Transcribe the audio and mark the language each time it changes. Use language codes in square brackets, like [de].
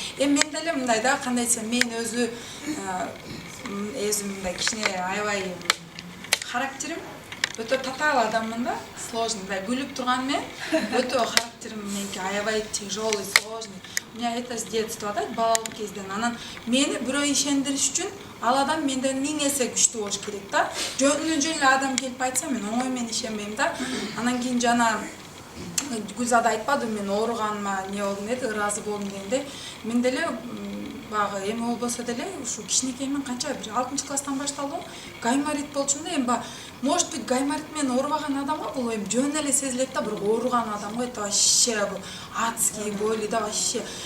[ky] Эми мен деле мындай да, кандай десем, мен өзүм мындай кичине аябай характерим өтө татаал адаммын да, сложный, мындай күлүп турган мен өтө характерим меники аябай тяжелый, сложный. [ru] У меня это с детства, да, [ky] балалык кезден. Анан мени бирөө ишендириш үчүн ал адам менден 1000 эсе күчтүү болуш керек да. Жөнүнөн эле адам келип айтса мен оңой менен ишенбейм да. Анан кийин жана Гүлзада айтпады мен ооруганыма не болдум деди, ыраазы болдум дегенде. Мен деле багы эми болбосо деле ушу кичинекеймен канча бир 6 класстан башталды. Гайморит болчумда эми [ru] может быть [ky] гайморит менен оорубаган адамга бул эми жөн эле сезилет да, бирок ооруган адамга [ru] это вообще адские боли [ky] да, вообще.